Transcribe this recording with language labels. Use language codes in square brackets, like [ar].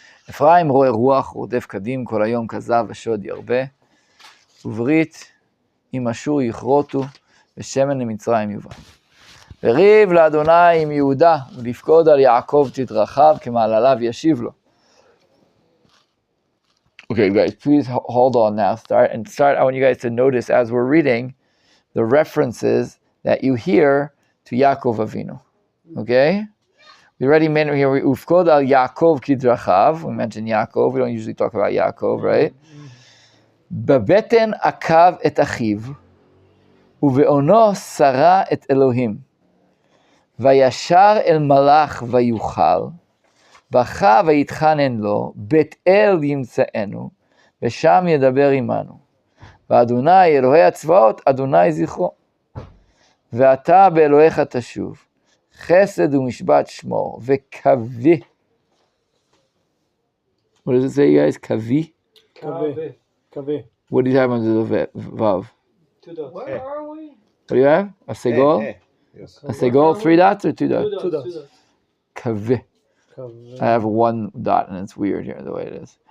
[he] אפרים רואה רוח, רודף קדים, כל היום כזב ושוד ירבה, וברית עם אשור יכרותו, ושמן למצרים יובא. וריב לאדוני עם יהודה, ולפקוד על יעקב תדרכיו, כמעלליו ישיב לו. [en] Okay, guys, please hold on now. I want you guys to notice as we're reading the references that you hear to Yaakov Avinu. Okay? We already mentioned here, [he] Ufkod al Yaakov kidrachav. [en] We mentioned Yaakov. We don't usually talk about Yaakov, right? [he] Babeten akav et achiv, uve'ono sara et Elohim. Vayashar el malach vayuchal. בכה ויתחנן לו, בית אל ימצאנו, ושם ידבר עמנו. ואדוני אלוהי הצבאות, אדוני זכרו. ואתה באלוהיך תשוב, חסד ומשפט שמור, וקווה. [en] What does it say, you guys? [he] קווה? קווה. [en] What do you have under the vav? 2 dots. Where are we? What do you have? A segol? Yes. A segol, 3 dots or 2 dots? 2 dots. [he] קווה. [en] I have 1 dot, and it's weird here the way it is.